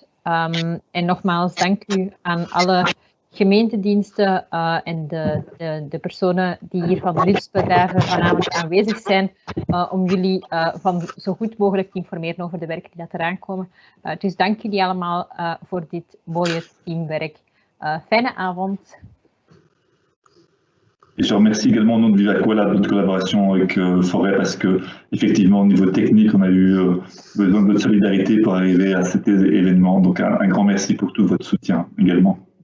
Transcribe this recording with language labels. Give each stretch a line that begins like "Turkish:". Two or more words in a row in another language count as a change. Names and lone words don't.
Dutch: En nogmaals, dank u aan alle gemeentediensten en de personen die hier van de Rilsbedrijven vanavond aanwezig zijn, om jullie van zo goed mogelijk te informeren over de werken die eraan komen. Dus dank jullie allemaal voor dit mooie teamwerk. Fijne avond.
French: Et je remercie également au nom de Vivaco de notre collaboration avec Forêt parce que effectivement au niveau technique on a eu besoin de votre solidarité pour arriver à cet événement. Donc un grand merci pour tout votre soutien également.